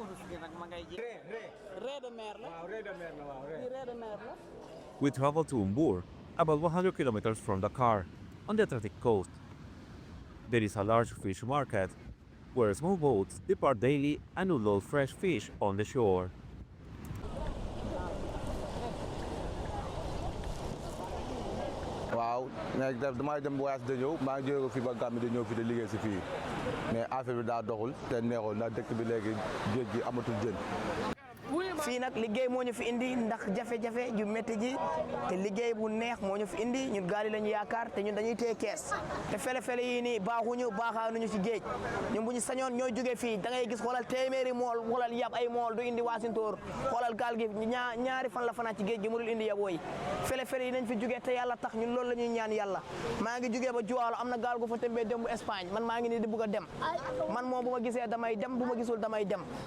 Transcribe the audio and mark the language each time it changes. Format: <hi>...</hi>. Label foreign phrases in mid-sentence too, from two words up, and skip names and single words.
<en>We traveled to Umbour, about 100 kilometers from Dakar, on the Atlantic coast. There is a large fish market, where small boats depart daily and unload fresh fish on the shore.</en> <wo>waaw mais damay dem voyage de ñëw maa ngi jóge ko fii ba Gambie di ñëw fii di liggéey si fii</wo> <fr>mais affaire</fr> <wo>bi daa doxul te neexul ndax dëkk bi léegi géej gi amatul jën. fii nag liggéey moo ñu fi indi ndax jafe-jafe ju métti ji te liggéey bu neex moo ñu fi indi ñun gaal yi lañu yaakaar te ñun dañuy téye kees te fele-fele yii nii baaxaanuñu ci géej ñun bu ñu sañoon ñooy jóge fii da ngay gis xoolal téeméeri mool xoolal yab ay mool du indi waasintóor xoolal gaal gi ñaari fan la fanaan ci géej gi mënul indi yaboo yi fele-fele yi nañ fi jóge te yàlla tax ñun loolu la ñuy ñaan yàlla maa ngi jógee ba Juwaalo am na gaal gu fa tembee dem bu Espagne man maa ngi nii di bëgg a dem man moom bu ma gisee damay dem bu ma gisul damay dem.</wo>